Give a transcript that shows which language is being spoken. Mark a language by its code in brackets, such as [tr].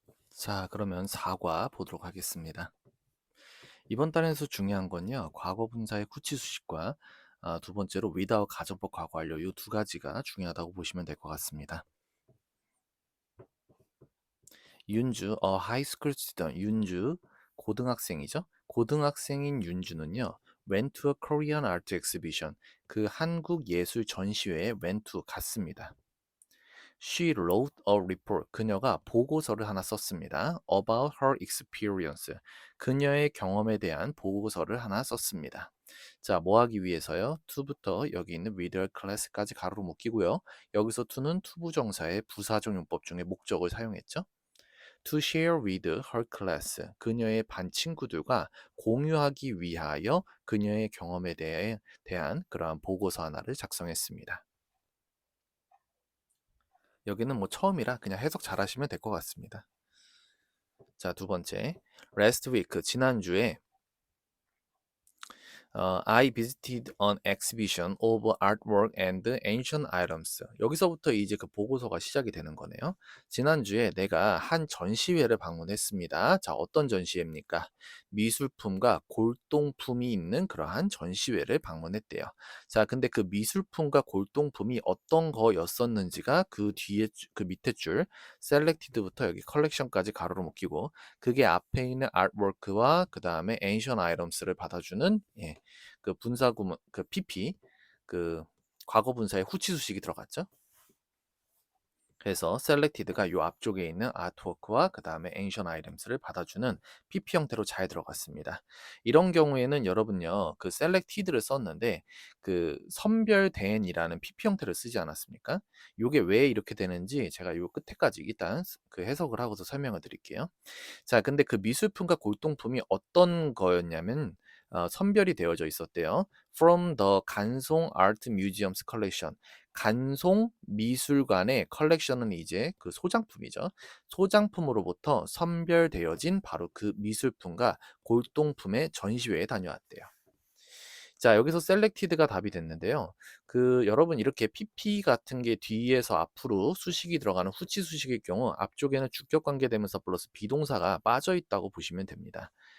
[ko] 자, 그러면 4과 보도록 하겠습니다. 이번 단에서 중요한 건요, 과거 분사의 구치 수식과 두 번째로 without 가정법 과거 완료 이 두 가지가 중요하다고 보시면 될 것 같습니다. 윤주, [en] high school student, [ko] 윤주, 고등학생이죠. 고등학생인 윤주는요, [en] went to a Korean art exhibition, [ko] 그 한국 예술 전시회에 [en] went to [ko] 갔습니다. [en] She wrote a report. [ko] 그녀가 보고서를 하나 썼습니다. [en] About her experience. [ko] 그녀의 경험에 대한 보고서를 하나 썼습니다. 자, 뭐 하기 위해서요? to부터 여기 있는 [en] with her class [ko] 까지 가로로 묶이고요. 여기서 to는 투부정사의 부사적 용법 중에 목적을 사용했죠. [en] To share with her class. [ko] 그녀의 반 친구들과 공유하기 위하여 그녀의 경험에 대한 그러한 보고서 하나를 작성했습니다. 여기는 뭐 처음이라 그냥 해석 잘 하시면 될 것 같습니다. 자, 두 번째. [en] Last week, [ko] 지난주에 [en] I visited an exhibition of artwork and ancient items. [ko] 여기서부터 이제 그 보고서가 시작이 되는 거네요. 지난주에 내가 한 전시회를 방문했습니다. 자, 어떤 전시회입니까? 미술품과 골동품이 있는 그러한 전시회를 방문했대요. 자, 근데 그 미술품과 골동품이 어떤 거였었는지가 그 뒤에 그 밑에 줄 selected부터 여기 collection까지 가로로 묶이고 그게 앞에 있는 artwork와 그 다음에 [en] ancient items [ko] 를 받아주는 그 분사 구문 그 PP 그 과거 분사의 후치 수식이 들어갔죠. 그래서 selected가 요 앞쪽에 있는 artwork와 그 다음에 [en] ancient items [ko] 를 받아주는 PP 형태로 잘 들어갔습니다. 이런 경우에는 여러분요 그 selected를 썼는데 그 선별된이라는 PP 형태를 쓰지 않았습니까? 요게 왜 이렇게 되는지 제가 요 끝에까지 일단 그 해석을 하고서 설명을 드릴게요. 자, 근데 그 미술품과 골동품이 어떤 거였냐면 선별이 되어져 있었대요. [en] From the 간송 Art Museum's collection. [ko] 간송 미술관의 컬렉션은 이제 그 소장품이죠. 소장품으로부터 선별되어진 바로 그 미술품과 골동품의 전시회에 다녀왔대요. 자, 여기서 selected가 답이 됐는데요. 그 여러분 이렇게 PP 같은 게 뒤에서 앞으로 수식이 들어가는 후치 수식일 경우 앞쪽에는 주격 관계 대명사 플러스 비동사가 빠져 있다고 보시면 됩니다.